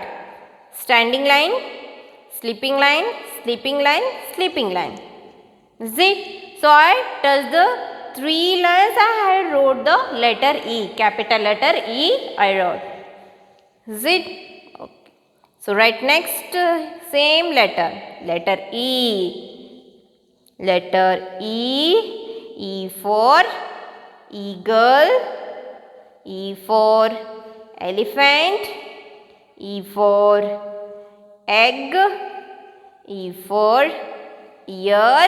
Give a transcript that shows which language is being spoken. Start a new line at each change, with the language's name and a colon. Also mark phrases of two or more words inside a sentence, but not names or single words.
English: Standing line, sleeping line, sleeping line, sleeping line. Is it? So I touched the 3 lines, I wrote the letter E, capital letter E I wrote. Is it? Okay. So write next same letter, letter E. Letter E. E for eagle. E for elephant. E for egg. E for ear.